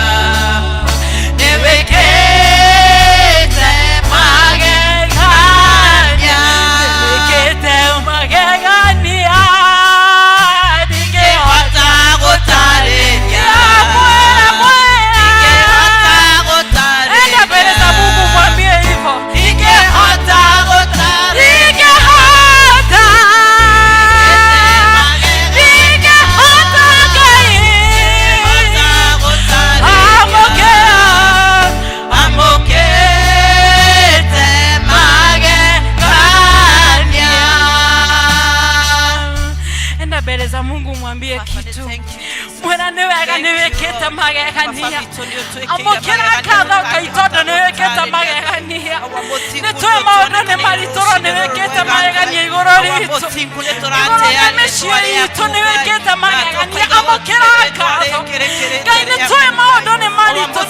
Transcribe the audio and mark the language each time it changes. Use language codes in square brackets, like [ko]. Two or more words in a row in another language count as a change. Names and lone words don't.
[ki] nĩwĩkĩte magegania nĩwĩkĩte magegania ndingĩhota gũtarĩria ndingĩhota gũtarĩria [sw] enda mbele za Mungu mwambie hivyo [ki] ndingĩhota gũtarĩria ndingĩhota Ngai amũkĩte magegania [sw] enda mbele za Mungu mwambie kitu [ki] mwena nĩ wega nĩwĩkĩte magegania amũkĩra ngatho Ngai tondũ nĩwĩkĩte magegania nĩtũĩ maũndũ nĩ maritũro nĩwĩkĩte magegania igũrũ ritũ igũrũ rĩa mĩciĩ itũ nĩwĩkĩte magegania amũkĩra ngatho Ngai nĩtũĩ maũndũ nĩ maritũ no